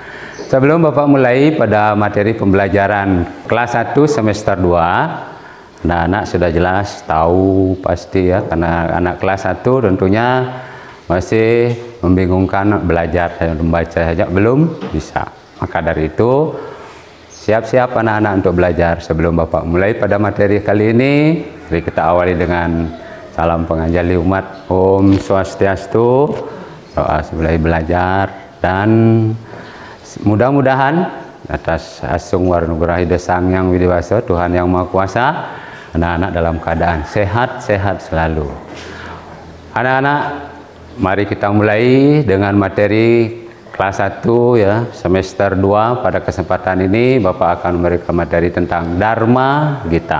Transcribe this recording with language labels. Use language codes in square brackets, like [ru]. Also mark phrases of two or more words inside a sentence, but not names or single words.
[id] Sebelum Bapak mulai pada materi pembelajaran kelas 1 semester 2, anak-anak sudah jelas tahu pasti ya, karena anak kelas 1 tentunya masih membingungkan belajar dan membaca saja belum bisa. Maka dari itu siap-siap anak-anak untuk belajar. Sebelum Bapak mulai pada materi kali ini, mari kita awali dengan salam penganjali umat. [ban] Om Swastiastu. [id] Doa sebelum belajar, dan mudah-mudahan atas [ban] asung warnugraha [id] Sang Yang Widiwasa, Tuhan Yang Maha Kuasa, anak-anak dalam keadaan sehat-sehat selalu. Anak-anak, mari kita mulai dengan materi kelas 1 ya, semester 2. Pada kesempatan ini Bapak akan memberikan materi tentang Dharma Gita.